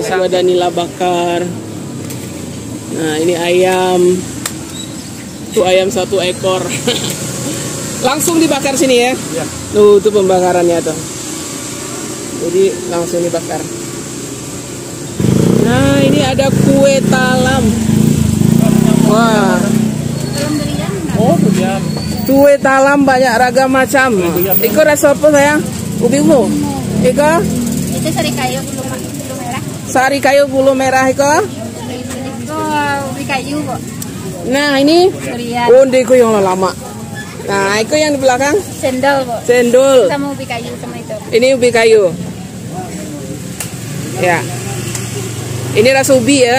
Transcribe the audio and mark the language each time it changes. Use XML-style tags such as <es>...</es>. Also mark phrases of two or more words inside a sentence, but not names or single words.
<id>Bisa ada nila bakar. Nah, ini ayam. Tuh ayam 1 ekor. Langsung dibakar sini ya. Ya. Tuh, itu pembakarannya tuh. Jadi langsung dibakar. Nah, ini ada kue talam. Wah. Oh, durian. Kue talam banyak ragam macam. Iko rasa apa sayang? Ubi ungu. Iko? Itu sari kayu bulu merah. Sari kayu bulu merah Iko. Itu ubi kayu kok. Nah, ini Durian.</id> <min>onde Iko</min> <id>yang lama. Nah, Iko yang di belakang Cendol kok. cendol. Sama ubi kayu sama itu. Ini ubi kayu. Ya. Ini rasa ubi ya.</id>